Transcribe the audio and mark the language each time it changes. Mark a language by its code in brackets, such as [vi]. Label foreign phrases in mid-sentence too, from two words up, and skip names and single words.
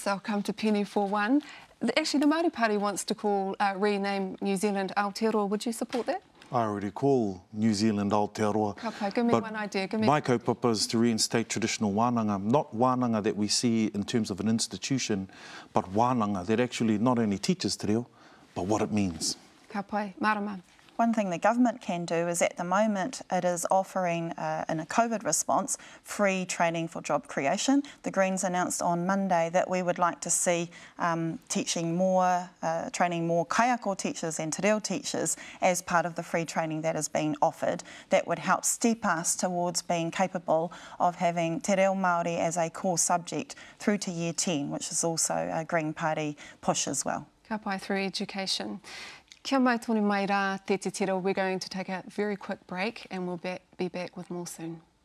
[en] I'll come to Peeni for one. Actually, the Māori Party wants to rename New Zealand Aotearoa. Would you support that? I already call New Zealand Aotearoa. Kapai, give me one idea. My kaupapa is to reinstate traditional wānanga, not wānanga that we see in terms of an institution, but wānanga that actually not only teaches [mi] te reo, [en] but what it means. Kapai, Marama. One thing the government can do is, at the moment, it is offering, in a COVID response, free training for job creation. The Greens announced on Monday that we would like to see training more kaiako teachers and [mi] te reo [en] teachers as part of the free training that is being offered. That would help step us towards being capable of having [mi] te reo Māori [en] as a core subject through to Year 10, which is also a Green Party push as well. [mi] Ka pai, [en] through education. [mi] Kia mai tonu mai rā, te te tira. [en] We're going to take a very quick break and we'll be back with more soon.